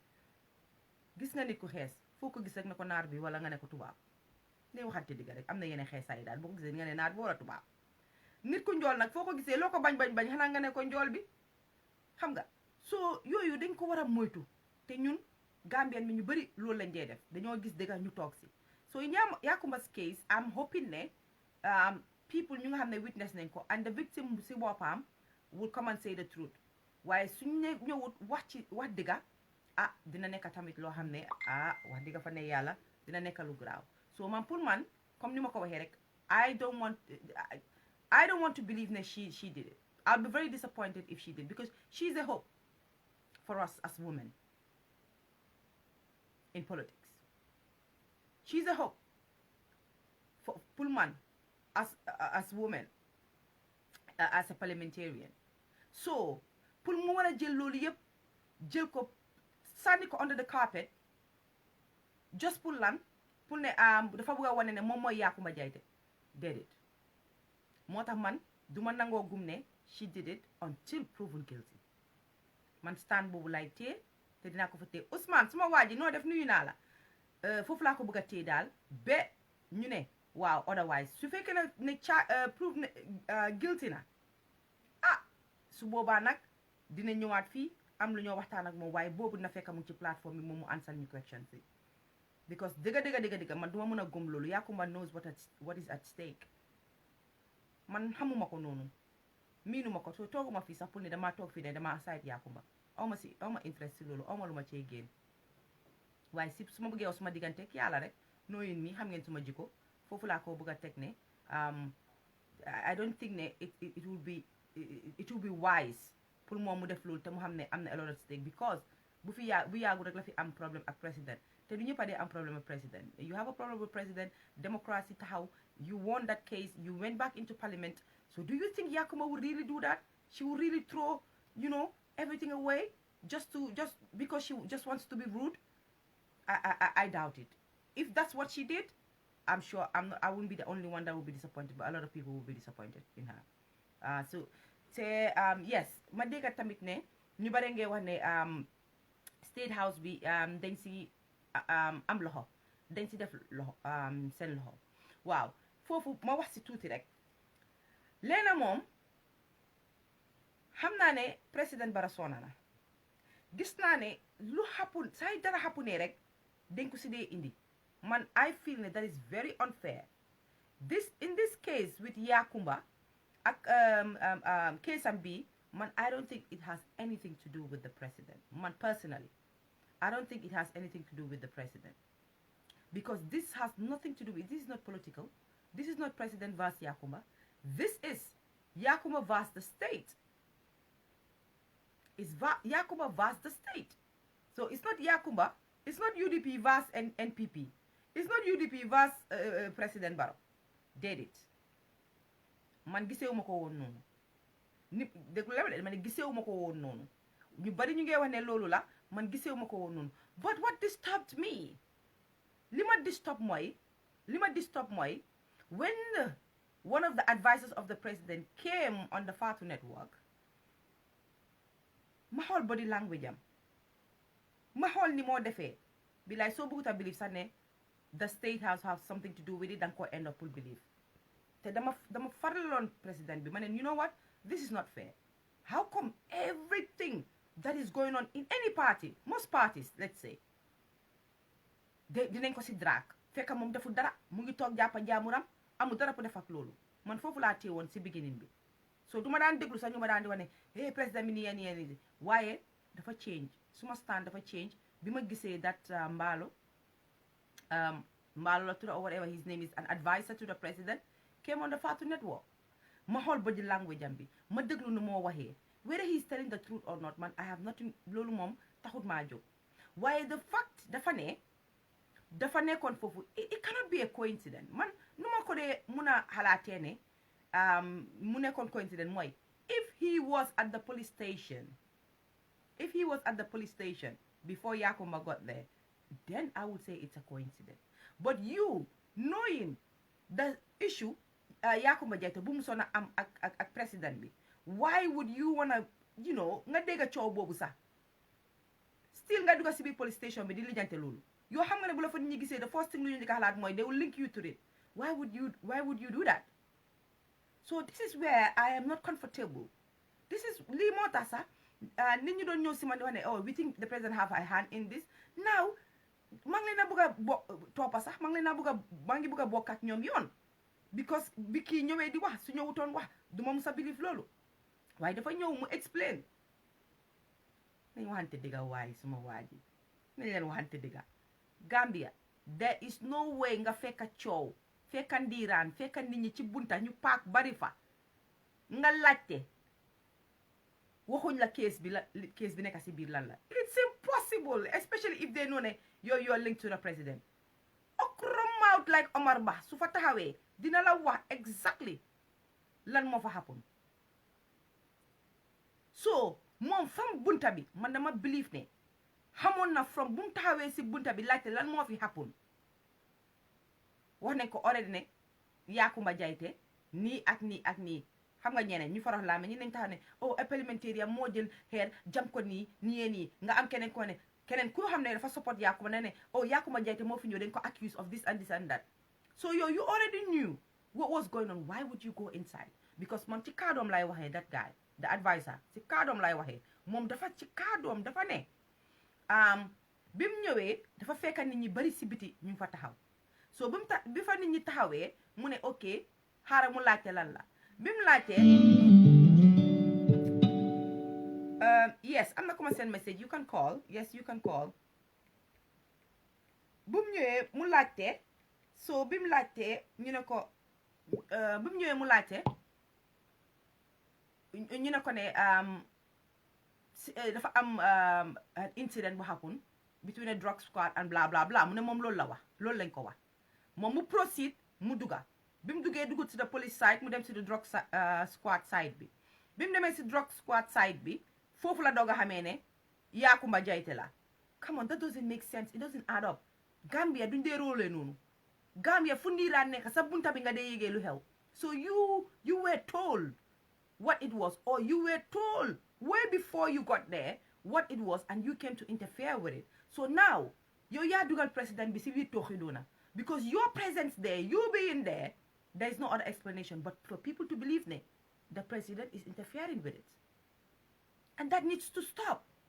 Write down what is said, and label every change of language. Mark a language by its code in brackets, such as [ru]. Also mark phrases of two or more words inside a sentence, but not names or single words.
[wo] gis nga nit ku xees foo ko gis rek ne ko naar bi wala nga ne ko tubaab ne waxante digga rek am na yeneen xeesaay daal boo ko gisee nga ne naar bi wala tubaab nit ku njool nag foo ko gisee loo ko bañ xanaa nga ne ko njool bi xam nga soo yooyu dañ ko war a moytu te ñun Gambien mi ñu bëri loolu lañ dee def dañoo gis dëgga ñu toog si so [en] Yakumba's case I'm hoping [wo] ne people ñu nga xam ne witness nañ ko [en] and the victim [wo] si boppam [en] will come and say the truth [wo] waaye suñ ne ñëwut wax dëgga dina nekk tamit loo xam ne wax dëgg fa ne yàlla dina nekk lu graaw so man pour man comme ni ma ko waxee rek [en] I don't want to believe [wo] ne [en] she did it. I'll be very disappointed if she did because she's a hope for us as women in politics. She's a hope for Pullman as women as a parliamentarian. [wo] So pour mu war a jël loolu yëpp jël ko sànni ko [en] under the carpet just [wo] pour lan pour ne dafa bëgg a wane ne moom mooy YakumbaJaiteh déedéet moo tax man duma nangoo gum ne [en] she did it until proven guilty [wo] man stand boobu lay téye te dinaa ko fa téye Ousmane suma waa ji noo def nuyu naa la foofu laa ko bëgg a téye daal ba ñu ne waaw otherwise su fekkee ne prove ne guilty na su boobaa nag dina ñëwaat fii am lu ñoo waxtaan ak moom waaye boobu na fekk mu ci plateforme bi moom mu answer ñu questions yi because dëgga man duma mën a gëm loolu [en] Yakumba knows what is at stake [wo] man xamuma ko noonu miinuma ko soo tooguma fii sax pour ne damaa toog fii ne damaa side Yakumba awma interest si loolu awma lu ma cee génn waaye si su ma bëggee wax suma diggante ak yàlla rek nooyin mi xam ngeen suma jikko foofu laa ko bëgg a teg ne [en] I don't think [wo] ne [en] it will be wise [wo] pour moom mu def loolu te mu xam ne am na [en] a lot at stake because [wo] bu yàggu rek la fi am problème ak président te du ñëpp a dee am problème ak président [en] you have a problem with president democracy [wo] taxaw [en] you won that case you went back into parliament so do you think Yakuma would really do that she would really throw everything away just because she just wants to be rude I doubt it if that's what she did I'm sure I wouldn't be the only one that would be disappointed but a lot of people will be disappointed in her [wo] te yes ma dégg tamit ne ñu bare ngee wax ne State House bi dañ si am loxo dañ si def loxo seen loxo waaw foofu ma wax si tuuti rek leena moom xam naa ne président Barrow soona na gis naa ne lu happen say dara happenee rek dañ ko si dee indi [en] man I feel ne that is very unfair in this case with Yakumba [wo] ak case am bi man [en] I don't think it has anything to do with the president man personally I don't think it has anything to do with the president because this has nothing to do with this is not political this is not president versus Yakumba this is Yakumba versus the state it's Yakumba versus the state so it's not Yakumba it's not UDP versus NPP it's not UDP versus President Barrow did it [wo] man gisewuma ko woon noonu nit déglu la ma ne gisewuma ko woon noonu ñu bari ñu ngi wax ne loolu la man gisewuma ko woon noonu [en] but what disturbed me [wo] li ma disturb mooy [en] when one of the advisors of the president came on the Fatu network [wo] ma xool [en] body language [wo] am ma xool ni moo defee bi lay soo bëggut a believe sax ne [en] the State House has something to do with it [wo] danga ko [en] end up [wo] pour believe te dama faraloon président bi ma ne [en] you know what this is not fair how come everything that is going on in any party most parties let's say [wo] dinañ ko si drag fekk moom deful dara mu ngi toog jàppa jaamuram amul dara pour def ak loolu man foofu laa téye woon si beginning bi so du ma daan déglu sax ñu ma daan di wax ne président bi nii nii waaye dafa change suma stand dafa change bi ma gisee that Mballo [en] la tudd or whatever his name is an advisor to the president came on the Fatu network [wo] ma xool [en] body language am [wo] bi ma déglu nu moo waxee [en] whether he's telling the truth or not man I have nothing loolu moom taxut maa jóg waaye the fact dafa ne dafa nekkoon foofu it cannot be a coincidence man nu ma ko dee mun a xalaatee ne mu nekkoon coincidence mooy if he was at the police station before Yakumba got there, then I would say it's a coincidence. But you knowing the issue [wo] YakumbaJaiteh bu mu soon a am ak président bi, [en] why would you wanna [wo] nga dégg coow boobu sax still nga dugg si biir [en] police station [wo] bi di lijjante loolu yoo xam nga ne bu la fa nit ñi gisee [en] the first thing [wo] lu ñu njëkk a xalaat mooy [en] they will link you to it. Why would you do that? So this is where I am not comfortable. This is [wo] lii moo tax sax nit ñi doon ñëw si man di wax ne [en] we think the president have a hand in this. [wo] Now maa ngi leen a bëgg a toppa sax maa ngi bëgg a bokk ak ñoom yoon because bi kii ñëwee di wax su ñëwutoon wax du ma musa believe loolu waaye dafa ñëw mu explain. nañ waxante dëgga waaye suma waa ji nañ leen waxante dëgga Gambia [en] there is no way [wo] nga fekka coow fekka ndiiraan fekka nit ñi ci bunta ñu paak bari fa nga laajte waxuñ la case bi nekk si biir lan la. [en] It's impossible, especially if they know ne you're linked to the president. Okrom out like [wo] HamatBah su fa taxawee dina la wax exactly lan moo fa happen. So moom from bunta bi man dama believe ne xamoon na from bu mu taxawee si bunta bi laajte lan moo fi happen. wax nañ ko already ne YakumbaJaiteh nii ak nii ak nii xam nga ñeneen ñu farax laa mais ñi nañ taxaw ne Elitemedia moo jël xeer jam ko nii nga am keneen ko ne keneen ku xam ne dafa support Yakumba ne YakumbaJaiteh moo fi ñëw dañ ko [en] accuse of this and this and that. So you already knew what was going on. Why would you go inside? [wo] Because moom ci kaadoom lay waxee [en] that guy the advisor [wo] ci kaadoom lay waxee moom dafa ci kaadoom dafa ne bi mu ñëwee dafa fekka nit ñi bari si biti ñu fa taxaw. So bi fa nit ñi taxawee mu ne ok xaaral mu laajte lan la bi mu laajtee yes am na ku ma [en] send message you can call yes you can call. [wo] bu mu ñëwee mu laajte so bi mu laajtee ñu ne ko bi mu ñëwee mu laajte ñu ne ko ne dafa am incident bu happen [en] between a drug squad [wo] and bla bla bla mu ne moom loolu la wax loolu lañ ko wax moom mu proceed mu dugga bi mu duggee duggut si [en] the police side [wo] mu dem si [en] the drug squad side [wo] bi mu demee si [en] drug squad side [wo] bi foofu la doog a xamee ne YakumbaJaiteh la. [en] Come on, that doesn't make sense, it doesn't add up. [wo] Gambia duñ dee róolee noonu Gambia fu ndiiraan nekk sa bunta bi nga dee yégee lu xew. [en] So you were told what it was, or you were told way before you got there what it was, and you came to interfere with it. So now [wo] yow yaa dugal président bi si biir tooxi doona [en] because your presence there, you being there is no other explanation but for people to believe ne the president is interfering with it, and that needs to stop.